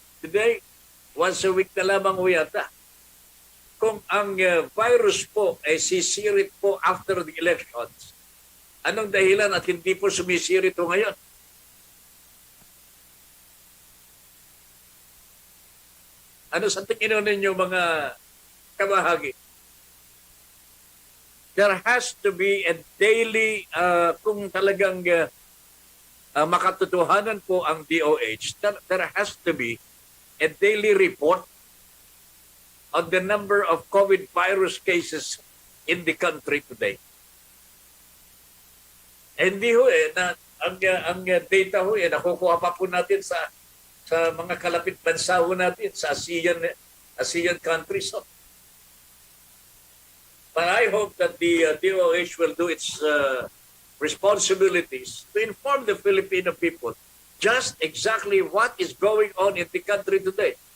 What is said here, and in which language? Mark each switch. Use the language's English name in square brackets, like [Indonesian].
[Filipino] Today, once a week na lamang ho yata. Kung ang virus po ay sisirit po [English] after the elections, [Filipino] anong dahilan at hindi po sumisirit ho ngayon? Ano sa tingin ninyo mga kabahagi? [English] There has to be a daily, [Filipino] kung talagang makatotohanan po ang DOH, [English] there has to be a daily report on the number of COVID virus cases in the country today. [Filipino] Hindi ho ang data ho nakukuha pa po natin sa mga kalapit bansa ho natin, sa ASEAN countries. [English] So, but I hope that the DOH will do its responsibilities to inform the Filipino people just exactly what is going on in the country today.